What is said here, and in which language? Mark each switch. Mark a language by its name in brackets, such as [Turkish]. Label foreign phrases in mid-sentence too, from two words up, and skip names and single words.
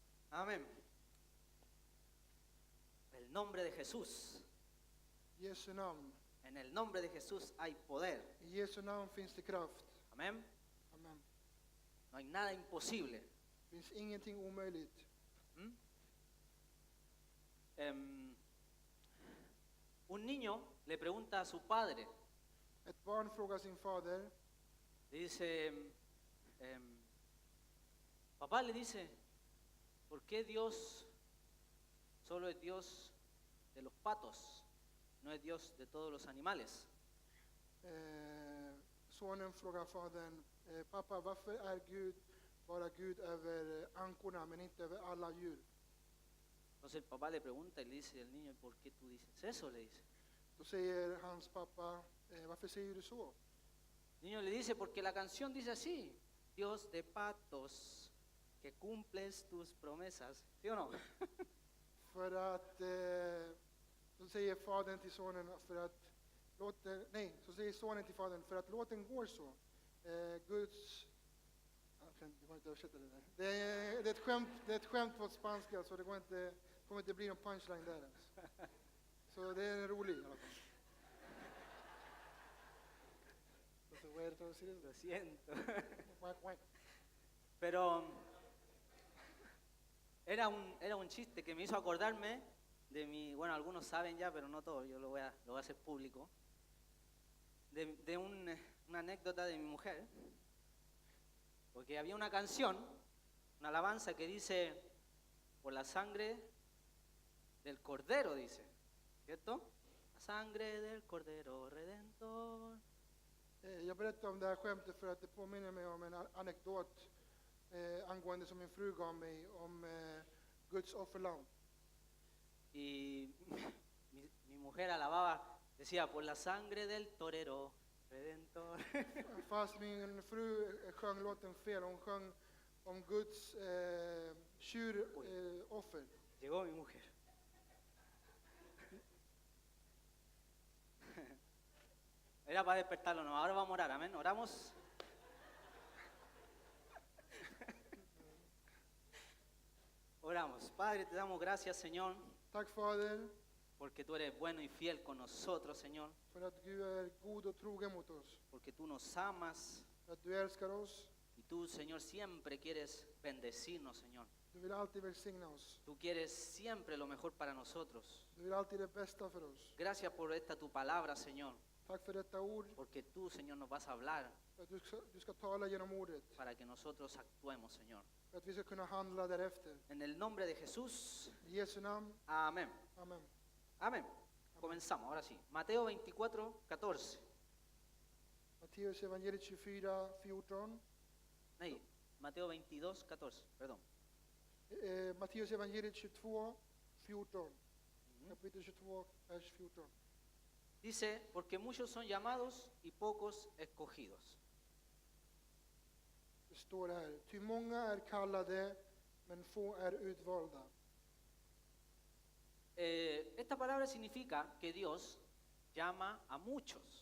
[Spanish] Amén. El nombre de Jesús. [Swedish] Jesu namn. [Spanish] En el nombre de Jesús hay poder. [Swedish] I Jesu namn finns det kraft. [Spanish] Amén. [Swedish] Amen. [Spanish] No hay nada imposible. [Swedish] Det finns ingenting omöjligt. ¿Mm? [Spanish] Un niño le pregunta a su padre, [Swedish] Ett barn frågar sin fader. [Spanish] le dice, papá le dice, ¿por qué Dios solo es Dios de los patos, no es Dios de todos los animales? [Swedish] Sonen frågar fadern, pappa, varför är Gud bara Gud över ankorna men inte över alla djur? [Spanish] Entonces el papá le pregunta y le dice al niño, ¿por qué tú dices eso? Le dice. [Swedish] Då säger hans pappa, varför säger du så? [Spanish] El niño le dice, porque la canción dice así, Dios de patos, que cumples tus promesas. ¿Sí o no? [Swedish] För att, så säger fadern till sonen, så säger sonen till fadern, för att låten går så. Guds, det går inte att översätta det där. Det är ett skämt på spanska, så det kommer inte bli någon punchline där ens. Så det är roligt i alla fall. [Spanish] Lo siento. Quack, quack. Pero era un chiste que me hizo acordarme de mi, bueno, algunos saben ya, pero no todos, yo lo voy a hacer público, de una anécdota de mi mujer, porque había una canción, una alabanza que dice, por la sangre del Cordero, dice, ¿cierto? La sangre del Cordero Redentor. [Swedish] Jag berättar om det här skämtet för att det påminner mig om en anekdot angående som min fru gav mig om Guds offerlamm. [Spanish] Y mi mujer alababa, decía, por la sangre del torero Redentor. [Swedish] Fast min fru sjöng låten fel, hon sjöng om Guds tjuroffer. [Spanish] Llegó mi mujer. Era para despertarlo, no. Ahora vamos a orar, amén. Oramos. Oramos. Padre, te damos gracias, Señor, [Swedish] Tack Fader, [Spanish] porque tú eres bueno y fiel con nosotros, Señor, [Swedish] för att du är god och trogen mot oss. [Spanish] porque tú nos amas [Swedish] För att du älskar oss. [Spanish] y tú, Señor, siempre quieres bendecirnos, Señor. [Swedish] Du vill alltid välsigna oss. [Spanish] Tú quieres siempre lo mejor para nosotros. [Swedish] Du vill alltid det bästa för oss. [Spanish] Gracias por esta tu palabra, Señor, [Swedish] Tack för detta ord. [Spanish] porque tú, Señor, nos vas a hablar [Swedish] För att du ska tala genom ordet. [Spanish] para que nosotros actuemos, Señor. [Swedish] För att vi ska kunna handla därefter. [Spanish] En el nombre de Jesús, [Swedish] I Jesu namn. [Spanish] amén. [Swedish] Amen. [Spanish] Amén. Comenzamos, ahora sí. Mateo 24, 14. [Swedish] Matteus evangeliet 24, 14. Nej, [Spanish] Mateo 22, 14, perdón. [Swedish] Matteus evangeliet 22, 14. Kapitel 22, vers 14. [Spanish] Dice, porque muchos son llamados y pocos escogidos. [Swedish] Det står här, ty många är kallade, men få är utvalda. [Spanish] Esta palabra significa que Dios llama a muchos.